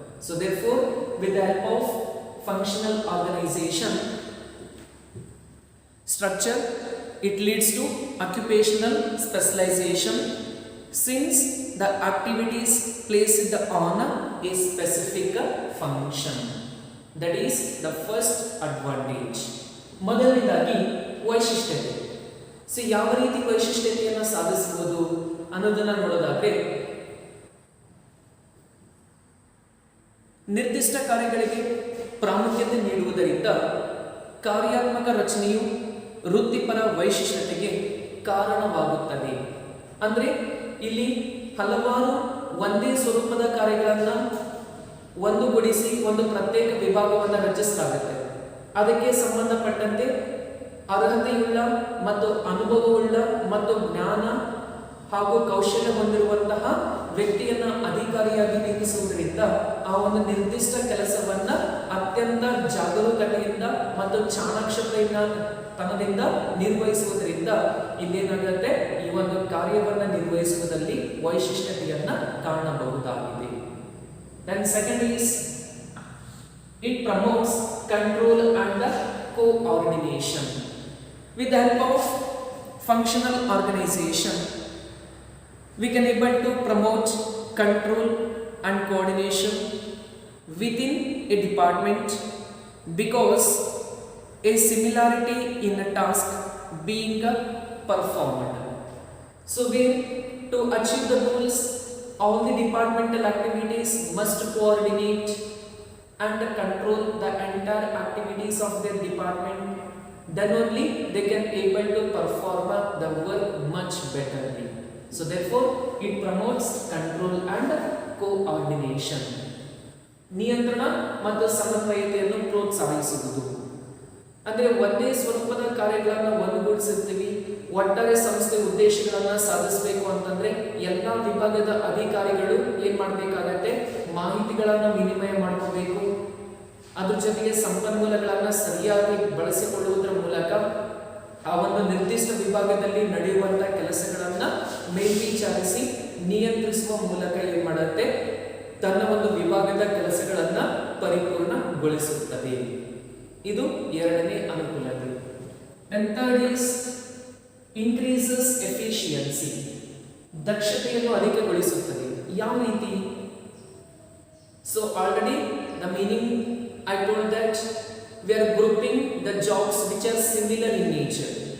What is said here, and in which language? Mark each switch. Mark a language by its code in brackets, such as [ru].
[en] So therefore, with the help of functional organization structure, it leads to occupational specialization, since the activities placed on a specific function. That is the first advantage. [kn] ಮೊದಲನೇದಾಗಿ ವೈಶಿಷ್ಟ್ಯತೆ. So ಯಾವ ರೀತಿ ವೈಶಿಷ್ಟ್ಯತೆಯನ್ನು ಸಾಧಿಸಬಹುದು ಅನ್ನೋದನ್ನ ನೋಡೋದಾದ್ರೆ, ನಿರ್ದಿಷ್ಟ ಕಾರ್ಯಗಳಿಗೆ ಪ್ರಾಮುಖ್ಯತೆ ನೀಡುವುದರಿಂದ ಕಾರ್ಯಾತ್ಮಕ ರಚನೆಯು ವೃತ್ತಿಪರ ವೈಶಿಷ್ಟ್ಯತೆಗೆ ಕಾರಣವಾಗುತ್ತದೆ. ಅಂದ್ರೆ ಇಲ್ಲಿ ಹಲವಾರು ಒಂದೇ ಸ್ವರೂಪದ ಕಾರ್ಯಗಳನ್ನ ಒಂದುಗೂಡಿಸಿ ಒಂದು ಪ್ರತ್ಯೇಕ ವಿಭಾಗವನ್ನು ರಚಿಸಲಾಗುತ್ತೆ. ಅದಕ್ಕೆ ಸಂಬಂಧಪಟ್ಟಂತೆ ಅರ್ಹತೆಯುಳ್ಳ ಮತ್ತು ಅನುಭವವುಳ್ಳ ಮತ್ತು ಜ್ಞಾನ ಹಾಗೂ ಕೌಶಲ್ಯ ಹೊಂದಿರುವಂತಹ ವ್ಯಕ್ತಿಯನ್ನ ಅಧಿಕಾರಿಯಾಗಿ ನೇಮಿಸುವುದರಿಂದ ಆ ಒಂದು ನಿರ್ದಿಷ್ಟ ಕೆಲಸವನ್ನ ಅತ್ಯಂತ ಜಾಗರೂಕತೆಯಿಂದ ಮತ್ತು ಚಾಣಾಕ್ಷತೆಯಿಂದ ತನದಿಂದ ನಿರ್ವಹಿಸುವುದರಿಂದ ಇಲ್ಲೇನಾಗುತ್ತೆ, ಈ ಒಂದು ಕಾರ್ಯವನ್ನ ನಿರ್ವಹಿಸುವುದರಲ್ಲಿ ವೈಶಿಷ್ಟ್ಯತೆಯನ್ನ ಕಾಣಬಹುದಾಗಿದೆ. [en] Then second is it promotes control and the coordination. With the help of functional organization, we can able to promote control and coordination within a department because a similarity in a task being performed. So where to achieve the goals, all the departmental activities must coordinate and control the entire activities of their department. Then only they can able to perform the work much betterly. So therefore it promotes control and coordination. [kn] ನಿಯಂತ್ರಣ ಮತ್ತು ಸಮನ್ವಯತೆಯನ್ನು ಪ್ರೋತ್ಸಾಹಿಸುವುದು ಅಂದರೆ ಒಂದೇ ಸ್ವರೂಪದ ಕಾರ್ಯಗಳನ್ನು ಒಂದುಗೂಡಿಸುತ್ತೀವಿ. ಒಟ್ಟಾರೆ ಸಂಸ್ಥೆ ಉದ್ದೇಶಗಳನ್ನು ಸಾಧಿಸಬೇಕು ಅಂತಂದ್ರೆ ಎಲ್ಲ ವಿಭಾಗದ ಅಧಿಕಾರಿಗಳು ಏನ್ ಮಾಡಬೇಕಾಗತ್ತೆ, ಮಾಹಿತಿಗಳನ್ನು ವಿನಿಮಯ ಮಾಡ್ಕೋಬೇಕು. ಅದ್ರ ಜೊತೆಗೆ ಸಂಪನ್ಮೂಲಗಳನ್ನು ಸರಿಯಾಗಿ ಬಳಸಿಕೊಳ್ಳುವುದರ ಮೂಲಕ ಆ ಒಂದು ನಿರ್ದಿಷ್ಟ ವಿಭಾಗದಲ್ಲಿ ನಡೆಯುವಂತಹ ಕೆಲಸಗಳನ್ನ ಮೇಲ್ವಿಚಾರಿಸಿ ನಿಯಂತ್ರಿಸುವ ಮೂಲಕ ಏನ್ ಮಾಡುತ್ತೆ, ತನ್ನ ಒಂದು ವಿಭಾಗದ ಕೆಲಸಗಳನ್ನ ಪರಿಪೂರ್ಣಗೊಳಿಸುತ್ತದೆ. ಇದು ಎರಡನೇ ಅನುಕೂಲತೆ. [en] And third is increases efficiency. [kn] ದಕ್ಷತೆಯನ್ನು ಅಧಿಕಗೊಳಿಸುತ್ತದೆ. ಯಾವ ರೀತಿ? [en] So already the meaning I told that we are grouping the jobs which are similar in nature.